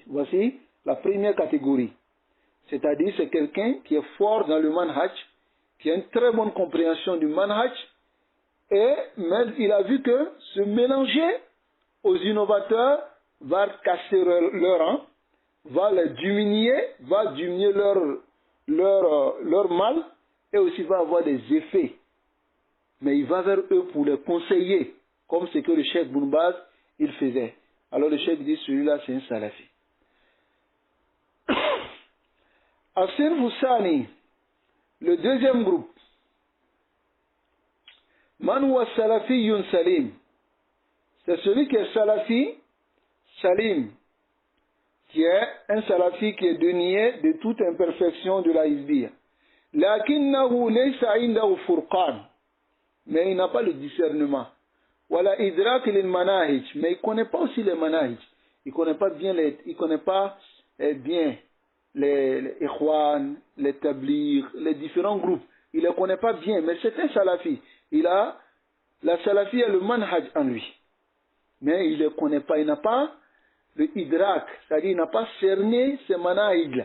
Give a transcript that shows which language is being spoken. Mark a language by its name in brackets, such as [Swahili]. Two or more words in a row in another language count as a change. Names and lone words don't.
[French] Voici la première catégorie. C'est-à-dire, c'est quelqu'un qui est fort dans le manhaj, qui a une très bonne compréhension du manhaj, et même il a vu que se mélanger aux innovateurs va casser leur rang, va les diminuer, va diminuer leur mal, et aussi va avoir des effets. Mais il va vers eux pour les conseiller, comme ce que le cheikh Ibn Baz il faisait. Alors le cheikh dit celui-là c'est un salafi. [Arabic] الصنف الثاني, [French] le deuxième groupe, [Arabic] من هو سلفي سليم, [French] c'est celui qui est [Arabic] سلفي سليم, [French] qui est un salafi qui est dénié de toute imperfection de la hizbiyya. [Arabic] لكنه ليس عنده فرقان, [French] mais il n'a pas le discernement. [Arabic] ولا إدراك للمناهج, [French] mais il ne connaît pas aussi les manahij. Il ne connaît pas bien les ikhwan, les tabligh, les différents groupes. Il ne les connaît pas bien, mais c'est un salafi. Il a la salafi et le manhaj en lui. Mais il ne les connaît pas, il n'a pas le idrak, c'est-à-dire il n'a pas cerné ces manahij.